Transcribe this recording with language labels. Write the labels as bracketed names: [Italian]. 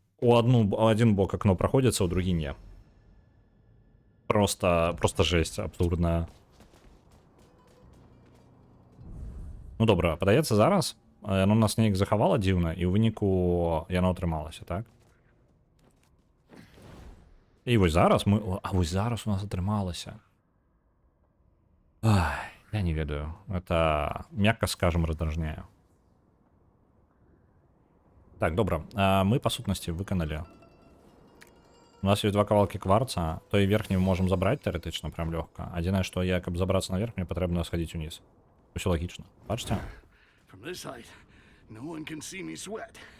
[Russian] У один бок окно проходится, [Belarusian] у другі [Russian] не. Просто жесть абсурдная. [Belarusian] Ну добра, падаецца зараз яно нас неяк захавала дзіўна, і ў выніку яно атрымалася, так? І вось зараз вось зараз у нас атрымалася. Ай, я не ведаю. [Russian] Это, мягко скажем, [Belarusian] раздражняе. Так, добра. Мы, па сутнасці, выканалі. У нас ёсць 2 кавалкі кварца. Той верхні мы можам забраць тэарэтычна, прям лёгка. Адзінае, што я, каб забрацца наверх, мне патрэбна схадзіць уніз. Усё лагічна. Бачыце? [English] From this height, no one can see me sweat.